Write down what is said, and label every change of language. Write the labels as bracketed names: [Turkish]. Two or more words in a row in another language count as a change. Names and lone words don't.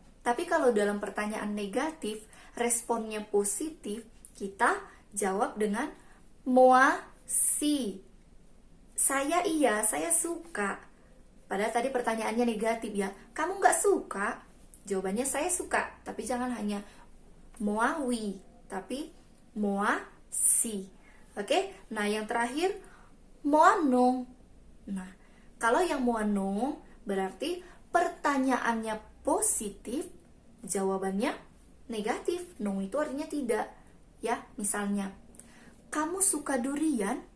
[Indonesian] Tapi kalau dalam pertanyaan negatif, responnya positif, kita jawab dengan [French] moi si. [Indonesian] Saya iya, saya suka. Padahal tadi pertanyaannya negatif ya. Kamu nggak suka? Jawabannya saya suka. Tapi jangan hanya [French] moi oui, [Indonesian] tapi [French] moi si. [Indonesian] Oke? Nah, yang terakhir [French] moi non. [Indonesian] Nah, kalau yang [French] moi non [Indonesian] berarti pertanyaannya positif, jawabannya negatif. Non itu artinya tidak. Ya, misalnya, kamu suka durian?